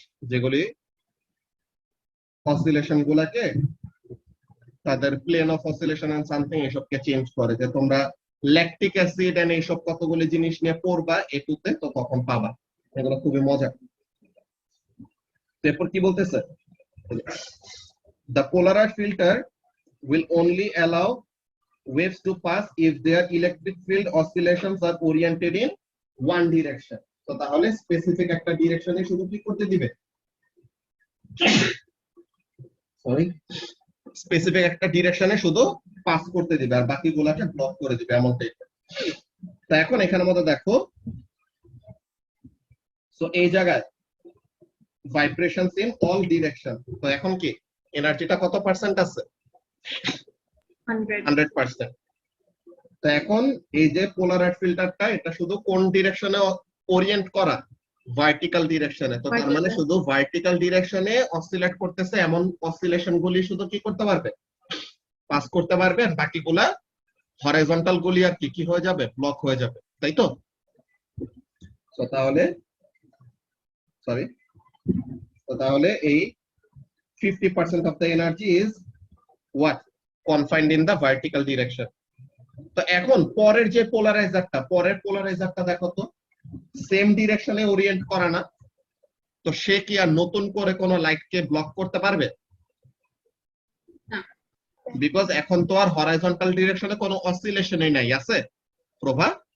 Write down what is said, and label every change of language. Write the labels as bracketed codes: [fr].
[bn] যেগুলি অসিলেশন গুলাকে তাদের plane of oscillation and something এসবকে change করে। যে তোমরা ল্যাকটিক অ্যাসিড এন্ড এইসব কতগুলি জিনিস নিয়ে পড়বা এটুতে, তো তখন পাবা, এগুলো খুবই মজা। এরপর কি বলতেছে, [en] the polarized filter will only allow waves to pass if their electric field oscillations are oriented in one direction। [bn] তো তাহলে স্পেসিফিক একটা ডিরেকশনে শুধু কি করতে দিবে, সরি, স্পেসিফিক একটা ডিরেকশনে শুধু পাস করতে দিবে আর বাকিগুলোকে ব্লক করে দিবে, এমনটাই। তা এখন এখানের মধ্যে দেখো, সো এই জায়গায় ভাইব্রেশনস ইন অল ডিরেকশন, তো এখন কি এনার্জিটা কত পার্সেন্ট আছে? 100%। তো এখন এই যে পোলারাইজ ফিল্টারটা, এটা শুধু কোন ডিরেকশনে ওরিয়েন্ট করা? ভার্টিক্যাল ডিরেকশনে। তো তার মানে শুধু ভার্টিক্যাল ডিরেকশনে অসিলেট করতেছে এমন অসিলেশন গুলি শুধু কি করতে পারবে? পাস করতে পারবে, আর বাকিগুলা হরাইজন্টাল গুলি আর কি হয়ে যাবে? ব্লক হয়ে যাবে, তাই তো? তো তাহলে এই [en] 50% of the energy is what? Confined in the vertical direction. [bn] তো এখন পরের যে পোলারাইজারটা দেখো তো, সেম ডিরেকশনে ওরিয়েন্ট করা না, তো সে কি আর নতুন করে কোনো লাইটকে ব্লক করতে পারবে? বিকজ এখন তো আর হরাইজন্টাল ডিরেকশনে কোনো অসিলেশনই নাই, আছে প্রভা?